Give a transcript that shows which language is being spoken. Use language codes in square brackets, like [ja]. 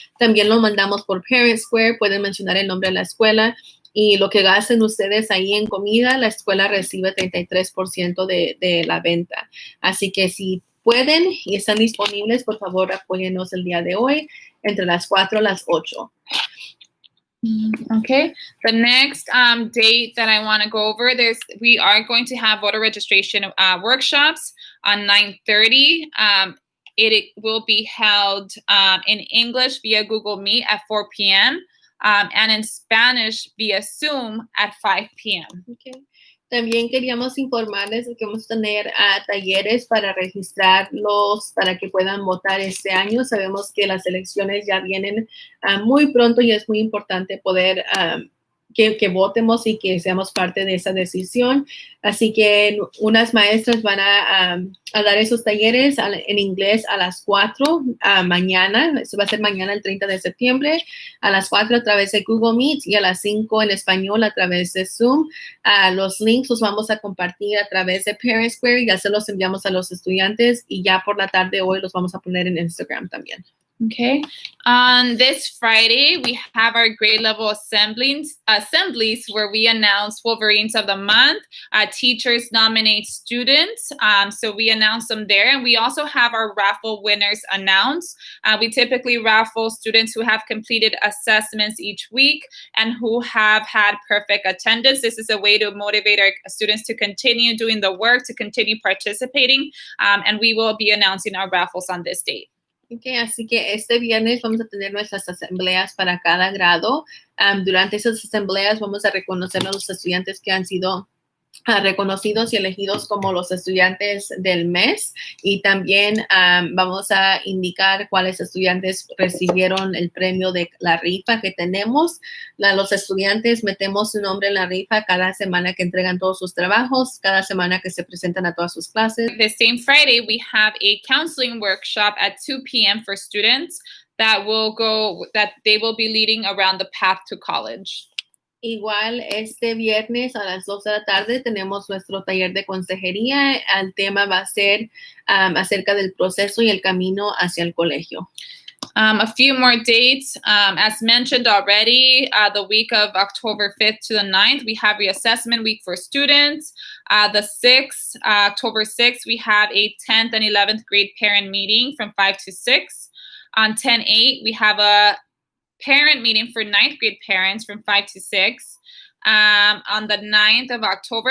[es] También lo mandamos por Parent Square, pueden mencionar el nombre de la escuela y lo que gasten ustedes ahí en comida, la escuela recibe 33% de la venta. Así que si pueden y están disponibles, por favor, apóyennos el día de hoy entre las 4 a las 8. Okay. [en] The next date that I want to go over, we are going to have voter registration workshops on 9:30. It will be held in English via Google Meet at 4 p.m. And in Spanish via Zoom at 5 p.m. Okay. [es] También queríamos informarles de que vamos a tener talleres para registrarlos para que puedan votar este año. Sabemos que las elecciones ya vienen muy pronto y es muy importante poder que votemos y que seamos parte de esa decisión. Así que unas maestras van a dar esos talleres en inglés a las 4 mañana. Eso va a ser mañana el 30 de septiembre a las 4 a través de Google Meet y a las 5 en español a través de Zoom. Los links los vamos a compartir a través de Parent Square. Ya se los enviamos a los estudiantes y ya por la tarde hoy los vamos a poner en Instagram también. Okay. [en] On this Friday, we have our grade level assemblies where we announce Wolverines of the Month. Teachers nominate students. So we announce them there. And we also have our raffle winners announced. We typically raffle students who have completed assessments each week and who have had perfect attendance. This is a way to motivate our students to continue doing the work, to continue participating. And we will be announcing our raffles on this date. [es] Okay, así que este viernes vamos a tener nuestras asambleas para cada grado. Durante esas asambleas vamos a reconocer a los estudiantes que han sido reconocidos y elegidos como los estudiantes del mes y también vamos a indicar cuáles estudiantes recibieron el premio de la rifa que tenemos. Los estudiantes metemos su nombre en la rifa cada semana que entregan todos sus trabajos, cada semana que se presentan a todas sus clases. [en] The same Friday, we have a counseling workshop at 2 p.m. for students that they will be leading around the path to college. [es] Igual este viernes a las 2 de la tarde tenemos nuestro taller de consejería. El tema va a ser acerca del proceso y el camino hacia el colegio. [en] A few more dates. As mentioned already, the week of October 5th to the 9th, we have reassessment week for students. The 6th, October 6th, we have a 10th and 11th grade parent meeting from 5 to 6. On 10/8, we have a parent meeting for 9th grade parents from 5 to 6 on the 9th of October.